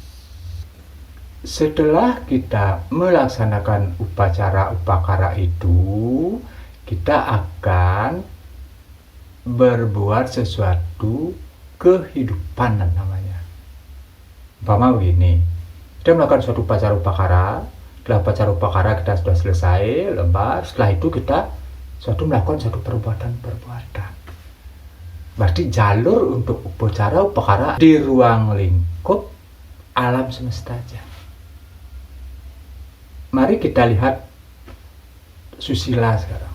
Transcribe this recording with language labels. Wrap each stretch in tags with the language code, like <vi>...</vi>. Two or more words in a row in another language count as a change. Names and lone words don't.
<id>Setelah kita melaksanakan upacara upakara itu, kita akan berbuat sesuatu kehidupan namanya. Umpama begini, kita melakukan suatu upacara upakara, upacara upakara kita sudah selesai, lebar. Setelah itu kita melakukan suatu perbuatan. Berarti jalur untuk upacara upakara di ruang lingkup alam semesta aja. Mari kita lihat susila sekarang.</id>